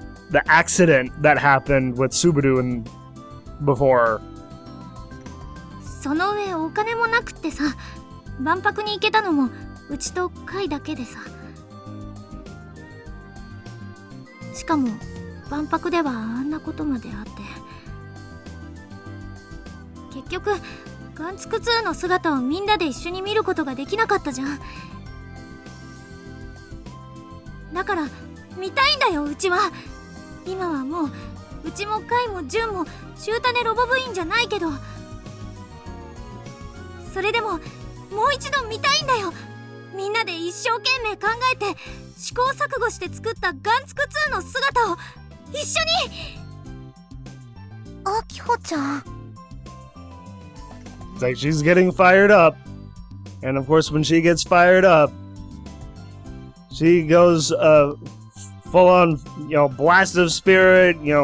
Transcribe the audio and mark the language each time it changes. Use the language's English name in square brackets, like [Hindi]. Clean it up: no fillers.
[English] The accident that happened with Subaru and before. [Japanese] その上お金もなくってさ、万博に行けたのもうちとカイだけでさ。しかも万博ではあんなことまであって、結局ガンツク2の姿をみんなで一緒に見ることができなかったじゃん。だから見たいんだよ、うちは。今はもううちもカイもジュンもシュータネロボ部員じゃないけど、それでももう一度見たいんだよ。みんなで一生懸命考えて試行錯誤して作ったガンツク2の姿を一緒に。あきほちゃん。 [English] It's like she's getting fired up. And of course, when she gets fired up, she goes full on, blast of spirit,